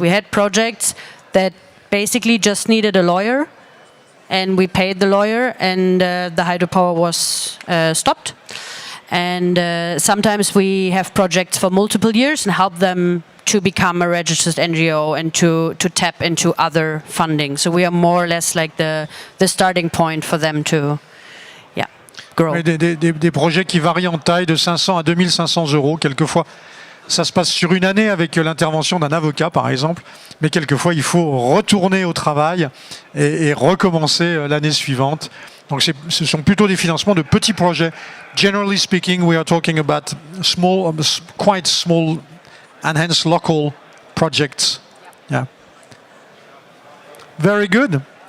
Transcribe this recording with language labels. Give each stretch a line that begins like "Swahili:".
English: We had projects that basically just needed a lawyer, and we paid the lawyer, and the hydropower was stopped. And sometimes we have projects for multiple years and help them to become a registered NGO and to tap into other funding. So we are more or less like the starting point for them to grow.
French: Des projets qui varient en taille de 500 à 2500 euros. Quelquefois, ça se passe sur une année avec l'intervention d'un avocat, par exemple. Mais quelquefois, il faut retourner au travail et recommencer l'année suivante. Donc ce sont plutôt des financements de petits projets.
English: Generally speaking, we are talking about small, quite small, and hence local projects. Yeah. Very good.